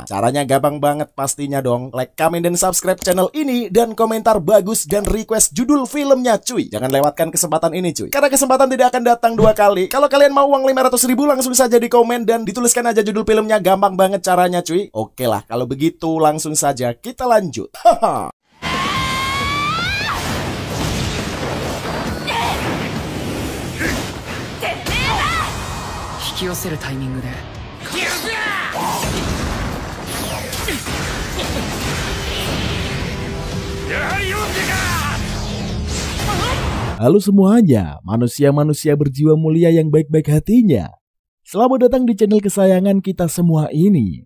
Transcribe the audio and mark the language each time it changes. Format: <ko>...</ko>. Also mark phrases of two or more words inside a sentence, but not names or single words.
<id>Caranya gampang banget pastinya dong.</id> <en>Like, comment,</en> <id>dan</id> <en>subscribe channel</en> <id>ini dan komentar bagus dan request judul filmnya cuy. Jangan lewatkan kesempatan ini cuy, karena kesempatan tidak akan datang dua kali. Kalau kalian mau uang 500.000 langsung saja di komen dan dituliskan aja judul filmnya. Gampang banget caranya cuy. Oke lah, kalau begitu langsung saja kita lanjut. Haha.</id> <ja>引き寄せるタイミングで</ja> <id>Halo semuanya, manusia-manusia berjiwa mulia yang baik-baik hatinya. Selamat datang di channel kesayangan kita semua ini.</id>